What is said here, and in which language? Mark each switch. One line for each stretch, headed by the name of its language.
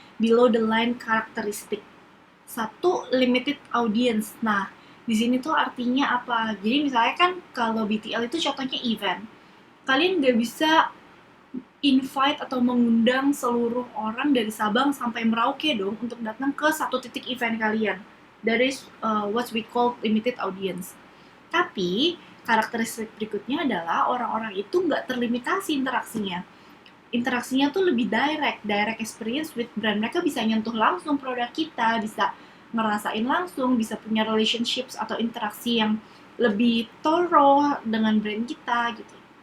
English: Below the line
Indonesian: karakteristik. Satu,
English: limited audience.
Indonesian: Nah, di sini tuh artinya apa? Jadi misalnya kan kalau BTL itu contohnya event. Kalian nggak bisa invite atau mengundang seluruh orang dari Sabang sampai Merauke dong untuk datang ke satu titik event kalian.
English: That is what we call limited audience.
Indonesian: Tapi karakteristik berikutnya adalah orang-orang itu nggak terlimitasi interaksinya. Interaksinya tuh lebih
English: direct experience with brand.
Indonesian: Mereka bisa nyentuh langsung produk kita, bisa ngerasain langsung, bisa punya relationships atau interaksi yang lebih thorough dengan brand kita gitu.